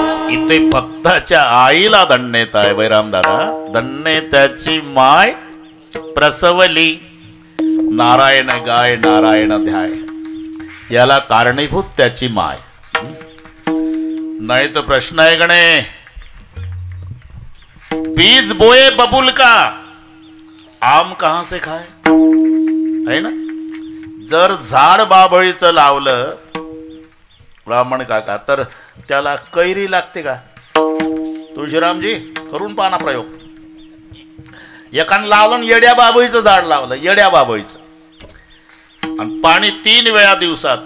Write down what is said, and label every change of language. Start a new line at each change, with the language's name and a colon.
Marathi: इथे भक्ताच्या आईला धन्यता आहे बैराम दादा. धन्यताची माय प्रसवली, नारायण गाय, नारायण ध्याय. याला कारणीभूत त्याची माय.
Hindi: नहीं तो प्रश्न है गणे, बीज बोए बबुल का आम कहां से खाए, है ना.
Marathi: जर झाड बाभळीचं लावलं ब्राह्मण काका तर त्याला कैरी लागते का? तुळशीरामजी करून पाना प्रयोग. एकानं लावलं येड्या बाभळीचं झाड लावलं, येड्या बाभळीचं, आणि पाणी 3 वेळा दिवसात.